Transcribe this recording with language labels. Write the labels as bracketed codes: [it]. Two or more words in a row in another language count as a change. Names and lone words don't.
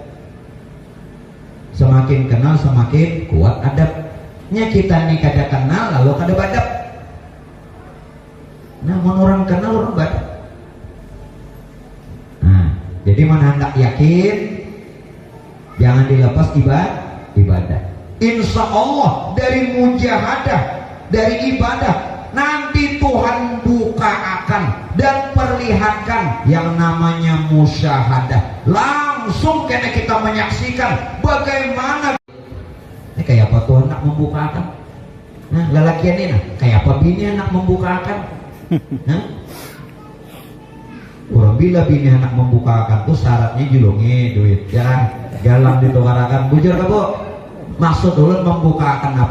[id] Semakin kenal semakin kuat adabnya. [bjn] Kita nih kada kenal lalu kada badab. Nah, orang kenal orang badab. [id] Nah, jadi mana hendak yakin, jangan dilepas ibadah. [ar] إن شاء الله [id] dari mujahadah, dari ibadah, nanti Tuhan bukakan dan perlihatkan yang namanya musyahadah. Langsung kena kita menyaksikan bagaimana ini kayak apa Tuhan nak membukakan. [bjn] Nah, lelakian ini nah, kayak apa bini anak membukakan. Nah, orang bila bini anak membukakan tuh syaratnya julungi duit, jangan galang ditukarakan. Bujur ke bu? [id] Maksud dulu membukakan apa?